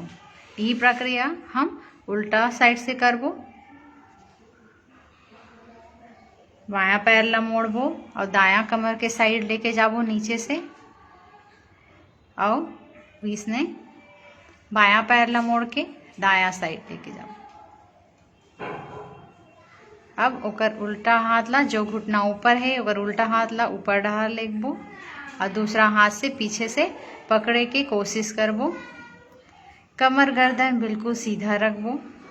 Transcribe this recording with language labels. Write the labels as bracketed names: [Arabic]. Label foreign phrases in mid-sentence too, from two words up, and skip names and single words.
[Chhattisgarhi] यही प्रक्रिया हम उल्टा साइड से करबो। बायां पैर ला मोड़बो और दायां कमर के साइड लेके जाबो नीचे से और बीच में बायां पैर ला मोड़ के दायां साइड लेके जाबो। अब ओकर उल्टा हाथ ला जो घुटना ऊपर है ओकर उल्टा हाथ ला ऊपर डहार लेगबो और दूसरा हाथ से पीछे से पकड़े के कोशिश करबो। कमर गर्दन बिल्कुल सीधा रखबो।